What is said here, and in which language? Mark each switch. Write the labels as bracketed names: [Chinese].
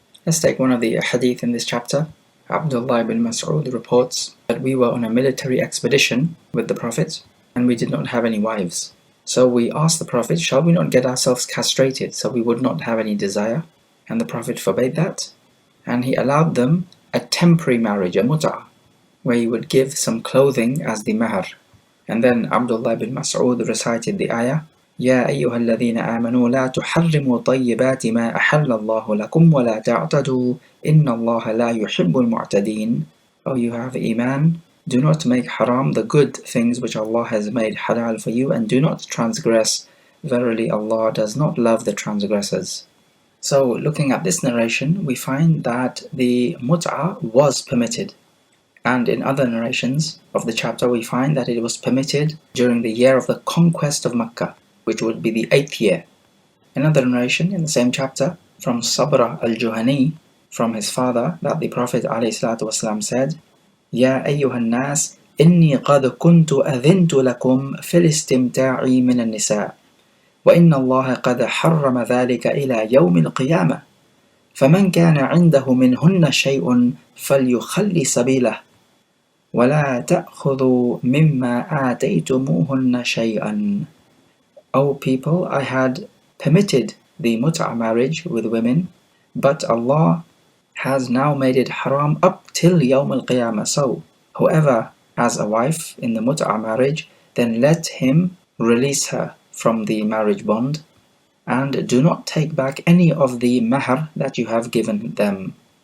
[English] Let's take one of the hadith in this chapter. Abdullah ibn Mas'ud reports that we were on a military expedition with the Prophet and we did not have any wives. So we asked the Prophet, shall we not get ourselves castrated so we would not have any desire? And the Prophet forbade that, and he allowed them a temporary marriage, a mut'ah, where he would give some clothing as the mahr. And then Abdullah ibn Mas'ud recited the ayah, [Arabic] يا أيها الذين آمنوا لا تحرموا طيبات ما أحل الله لكم ولا تعتدوا إن الله لا يحب المعتدين. [English] O you have Iman, do not make haram the good things which Allah has made halal for you, and do not transgress. Verily Allah does not love the transgressors. So looking at this narration, we find that the mut'ah was permitted. And in other narrations of the chapter, we find that it was permitted during the year of the conquest of Mecca, which would be the 8th year. Another narration in the same chapter from Sabra al-Juhani, from his father, that the Prophet ﷺ said, [Arabic] يا أيها الناس إني قد كنت أذنت لكم في الاستمتاع من النساء وإن الله قد حرم ذلك إلى يوم القيامة فمن كان عنده منهن شيء فليخلي سبيله ولا تأخذوا مما آتيتموهن شيئا. [English] O people, I had permitted the mut'ah marriage with women, but Allah has now made it haram up till Yawm al-Qiyamah. So, whoever has a wife in the mut'ah marriage, then let him release her from the marriage bond, and do not take back any of the mahr that you have given them.